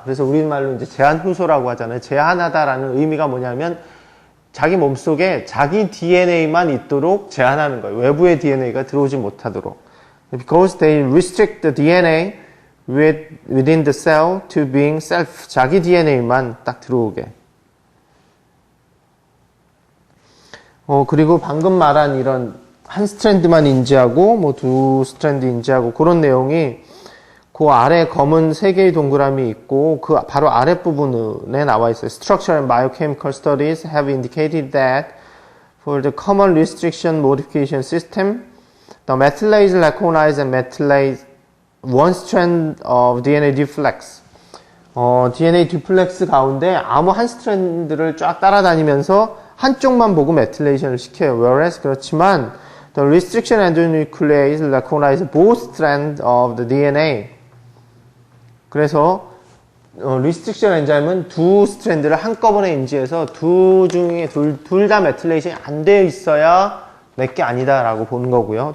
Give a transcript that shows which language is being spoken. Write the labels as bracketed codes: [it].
[ko] 그래서 우리말로 이제 제한 후소라고 하잖아요. 제한하다라는 의미가 뭐냐면 자기 몸속에 자기 DNA만 있도록 제한하는 거예요. 외부의 DNA가 들어오지 못하도록. [en] Because they restrict the DNA within the cell to being self. [ko] 자기 DNA만 딱 들어오게. 그리고 방금 말한 이런 한 스트랜드만 인지하고 뭐 두 스트랜드 인지하고 그런 내용이 그 아래 검은 3개의 동그라미 있고 그 바로 아랫부분에 나와 있어요. [en] Structural and biochemical studies have indicated that for the common restriction modification system, the methylase recognize and methylase one strand of DNA deflex. [ko] DNA 디플렉스 가운데 아무 한 스트랜드를 쫙 따라다니면서 한쪽만 보고 메틸레이션을 시켜요. [en] Whereas [ko] 그렇지만 [en] the restriction endonuclease recognize both strands of the DNA. [ko] 그래서 restriction 엔자임은 두 스트랜드를 한꺼번에 인지해서 둘 다 메틸레이션이 안 되어 있어야 내게 아니다라고 보는 거고요.